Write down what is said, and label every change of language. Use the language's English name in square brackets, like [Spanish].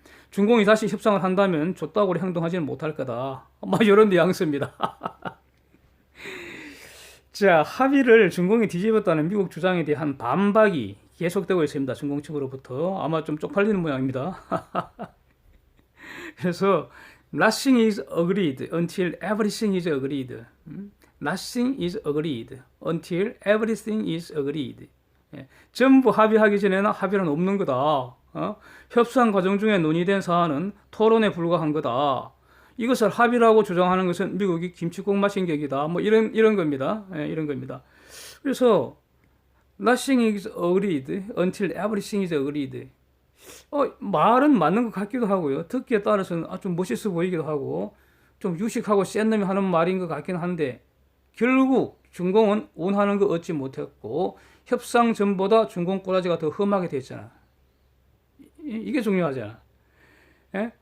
[Korean] 중공이 다시 협상을 한다면 줬다고 행동하지는 못할 거다. 막 이런 뉘앙스입니다. 자, 합의를 중공이 뒤집었다는 미국 주장에 대한 반박이 계속되고 있습니다. 중공 측으로부터. 아마 좀 쪽팔리는 모양입니다. [English] 그래서 Nothing is agreed until everything is agreed. Nothing is agreed until everything is agreed. [Korean] 예, 전부 합의하기 전에는 합의는 없는 거다. 협상 과정 중에 논의된 사안은 토론에 불과한 거다. 이것을 합의라고 주장하는 것은 미국이 김치국 마신 격이다. 뭐 이런 겁니다. 예, 이런 겁니다. [English] 그래서 Nothing is agreed until everything is agreed. [Korean] 말은 맞는 것 같기도 하고요. 듣기에 따라서는 좀 멋있어 보이기도 하고 좀 유식하고 센 놈이 하는 말인 것 같긴 한데 결국 중공은 원하는 거 얻지 못했고 협상 전보다 중공 꼬라지가 더 험하게 됐잖아. 이게 중요하잖아. 예?